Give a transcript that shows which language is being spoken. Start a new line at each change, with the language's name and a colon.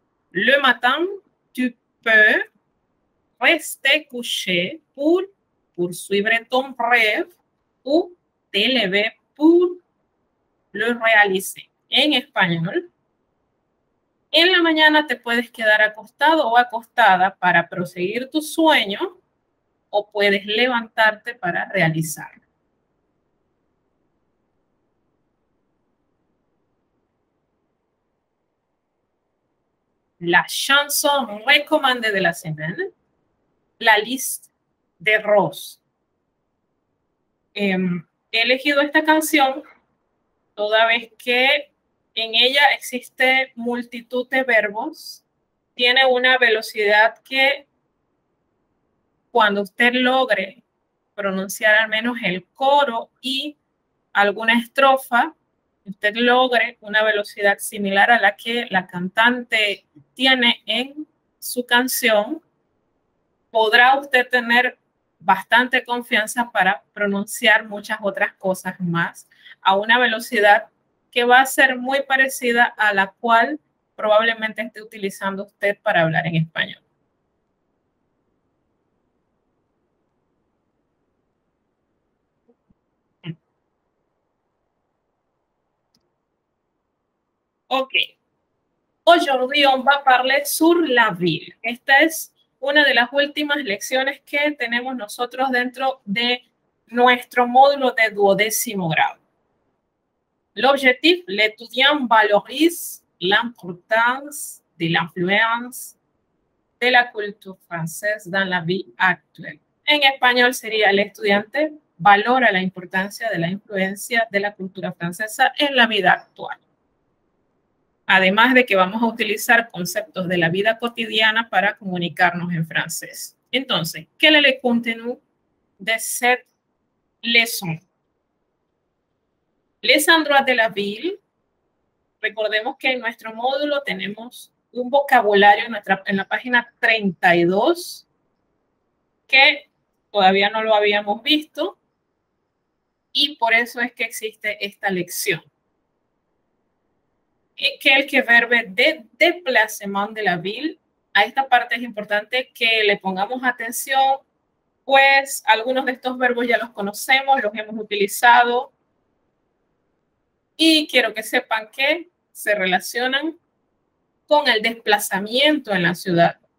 French: Le matin, tu peux rester couché pour poursuivre ton rêve ou te lever pour le réaliser.
Spanish: En español, en la mañana te puedes quedar acostado o acostada para proseguir tu sueño o puedes levantarte para realizarlo.
French: La chanson recommandée de la semaine,
Spanish: la lista de Rose. He elegido esta canción toda vez que en ella existe multitud de verbos, tiene una velocidad que cuando usted logre pronunciar al menos el coro y alguna estrofa, usted logre una velocidad similar a la que la cantante tiene en su canción, podrá usted tener bastante confianza para pronunciar muchas otras cosas más a una velocidad que va a ser muy parecida a la cual probablemente esté utilizando usted para hablar en español. Ok.
French: Aujourd'hui, on va parler sur la ville.
Spanish: Esta es una de las últimas lecciones que tenemos nosotros dentro de nuestro módulo de 12º grado.
French: L'objectif, l'étudiant valorise l'importance de l'influence de la culture française dans la vie actuelle.
Spanish: En español sería el estudiante valora la importancia de la influencia de la cultura francesa en la vida actual. Además de que vamos a utilizar conceptos de la vida cotidiana para comunicarnos en francés.
French: Entonces, quel est le contenu de cette leçon? Les endroits de la ville.
Spanish: Recordemos que en nuestro módulo tenemos un vocabulario en la página 32 que todavía no lo habíamos visto y por eso es que existe esta lección.
French: Quelques verbes de déplacement de la ville.
Spanish: A esta parte es importante que le pongamos atención, pues algunos de estos verbos ya los conocemos, los hemos utilizado y quiero que sepan que se relacionan con el desplazamiento en la ciudad.